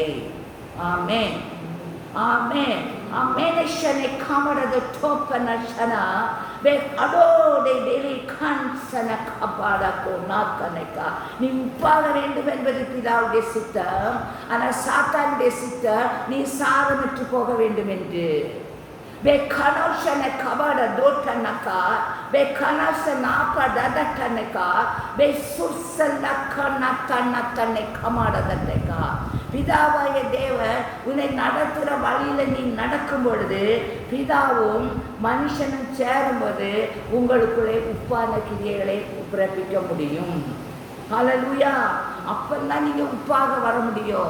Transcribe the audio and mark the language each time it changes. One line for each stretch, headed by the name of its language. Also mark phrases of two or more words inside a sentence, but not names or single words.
Tamil: ஆமென், ஆமென், ஆமென். காமரது தோப்பன சனா வே அடோடை டெலி கன்சன கபாடகோ நாக்கனைக்கா நீ உப்பாக வேண்டும் என்பது பிதாவுடைய சித்தம். ஆனால் சாத்தானுடைய சித்தம் நீ சாரமற்று போக வேண்டும் என்று. Bekanashana kabada dotanaka, bekanasana dadataneka, besusalakanatanatane kamadadeka. பிதாவாய தேவன் உன்னை நடத்துகிற வழியில நீ நடக்கும் பொழுது பிதாவும் மனுஷனும் சேரும்போது உங்களுக்குள்ளே உப்பான கிரியைகளை பிறப்பிக்க முடியும். ஹல்லேலூயா. அப்பந்தான் நீங்க உப்பாக வர முடியும்.